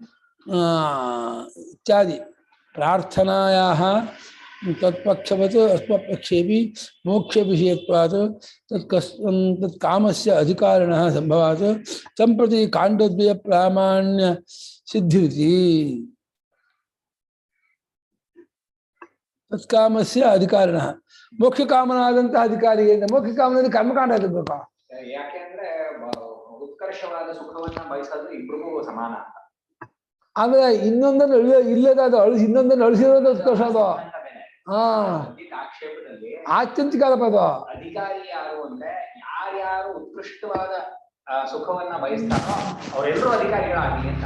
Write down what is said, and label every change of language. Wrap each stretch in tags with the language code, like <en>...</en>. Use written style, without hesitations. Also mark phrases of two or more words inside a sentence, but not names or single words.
<sa>इत्यादि प्रार्थनायाः तत्पक्षवत् अस्मत्पक्षेपि मोक्ष विषयत्वात् तत्कामस्य अधिकारिणः संभवात् सम्प्रति काण्डद्वय प्रामाण्य सिद्धिरिति। तत्कामस्य अधिकारिणः मोक्ष कामनाದಂತ ಅಧಿಕಾರಿ.</sa> <kn>ಮೋಕ್ಷ ಕಾಮನ ಕರ್ಮಕಾಂಡ ಇರಬೇಕು. ಯಾಕೆಂದ್ರೆ ಉತ್ಕರ್ಷವಾದ ಸುಖವನ್ನ ಬಯಸೋದು ಇಬ್ರಿಗೂ ಸಮಾನ. ಆಮೇಲೆ ಇನ್ನೊಂದನ್ನು ಇಲ್ಲದಾದ ಅಳಿಸಿ ಇನ್ನೊಂದನ್ನು ಅಳಿಸಿರೋದು ಉತ್ಕರ್ಷ. ಅದು ಆಕ್ಷೇಪದಲ್ಲಿ ಆತ್ಯಂತಿಕ ಪದ. ಅಧಿಕಾರಿ ಯಾರು ಅಂದ್ರೆ ಯಾರ್ಯಾರು ಉತ್ಕೃಷ್ಟವಾದ ಸುಖವನ್ನ ಬಯಸ್ತಾರೋ ಅವರೆಲ್ಲರೂ ಅಧಿಕಾರಿಗಳಾಗಲಿ ಅಂತ.</kn>